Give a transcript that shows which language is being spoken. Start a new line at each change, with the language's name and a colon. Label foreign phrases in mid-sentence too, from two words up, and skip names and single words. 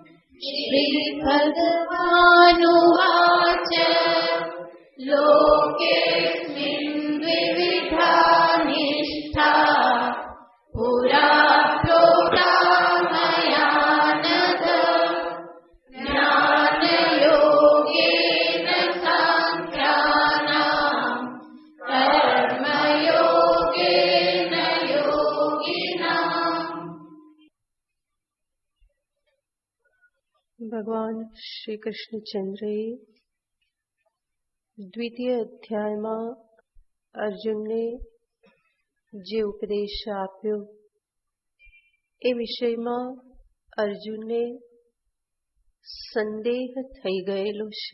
Sanskrit: श्रीभगवानुवाच लोकेऽस्मिन् द्विविधा निष्ठा पुरा प्रोक्ता मया नघ। ज्ञानयोगेन साङ्ख्यानां कर्मयोगेन योगिनाम्।
Gujarati: ભગવાન શ્રી કૃષ્ણચંદ્રએ દ્વિતીય અધ્યાયમાં અર્જુનને જે ઉપદેશ આપ્યો એ વિષયમાં અર્જુનને સંદેહ થઈ ગયેલો છે.